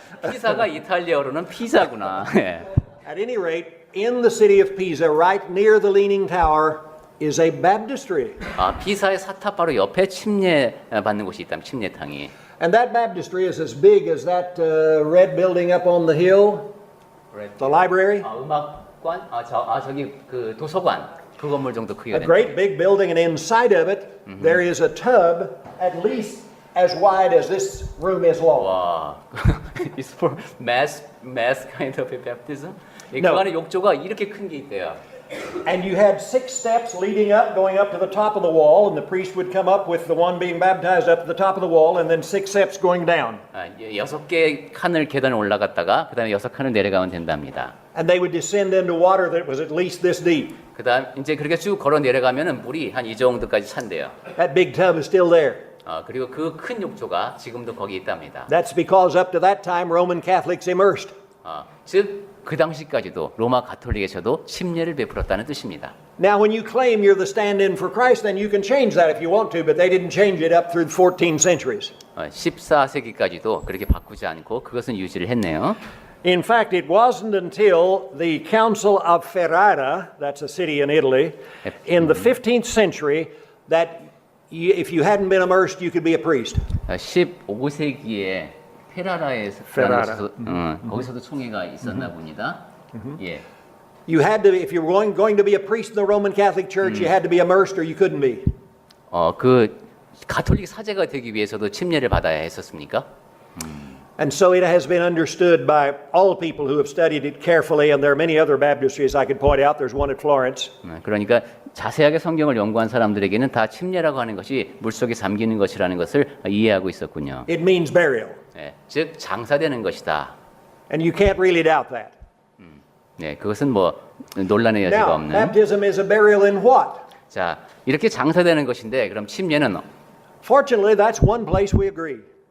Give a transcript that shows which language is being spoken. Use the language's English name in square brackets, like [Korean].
[Korean] 피사가 이탈리아어로는 피자구나. [English] At any rate, in the city of Pisa, right near the leaning tower, is a baptistry. [Korean] 피사의 사탑 바로 옆에 침례 받는 곳이 있다면 침례탕이. [English] And that baptistry is as big as that red building up on the hill, the library. [Korean] 음악관? 저기 그 도서관. 그 건물 정도 크기가 [English] A great big building, and inside of it, there is a tub at least as wide as this room is long. 와, it's for mass kind of a baptism. 그 No. [Korean] 안에 욕조가 이렇게 큰 게 있대요. [English] And you had 6 steps leading up, going up to the top of the wall, and the priest would come up with the one being baptized up to the top of the wall, and then 6 steps going down. [Korean] 6개 칸을 계단을 올라갔다가 그다음에 6칸을 내려가면 된답니다. [English] And they would descend into water that was at least this deep. [Korean] 그다음 이제 그렇게 쭉 걸어 내려가면은 물이 한 이 정도까지 찬대요. [English] That big tub is still there. [Korean] 그리고 그 큰 욕조가 지금도 거기 있답니다. [English] That's because up to that time Roman Catholics immersed. [Korean] 즉 그 당시까지도 로마 가톨릭에서도 침례를 베풀었다는 뜻입니다. [English] Now when you claim you're the stand-in for Christ, then you can change that if you want to, but they didn't change it up through the 14 centuries. [Korean] 14세기까지도 그렇게 바꾸지 않고 그것은 유지를 했네요. [English] In fact, it wasn't until the Council of Ferrara, that's a city in Italy, in the 15th century, that if you hadn't been immersed, you could be a priest. [Korean] 15세기에 페라라에서 거기서도 총회가 있었나 봅니다. 예. [English] You had to, if you were going to be a priest in the Roman Catholic Church, you had to be immersed or you couldn't be. [Korean] 그 가톨릭 사제가 되기 위해서도 침례를 받아야 했었습니까? [English] And so it has been understood by all people who have studied it carefully, and there are many other baptistries I could point out. There's one at Florence. [Korean] 그러니까 자세하게 성경을 연구한 사람들에게는 다 침례라고 하는 것이 물속에 잠기는 것이라는 것을 이해하고 있었군요. [English] It means burial. [Korean] 네, 즉 장사되는 것이다. [English] And you can't really doubt that. [Korean] 네, 그것은 뭐 논란의 여지가 [English] Now, [Korean] 없는. [English] baptism is a burial in what? [Korean] 자, 이렇게 장사되는 것인데 그럼 침례는 [English] Fortunately, that's one place we agree.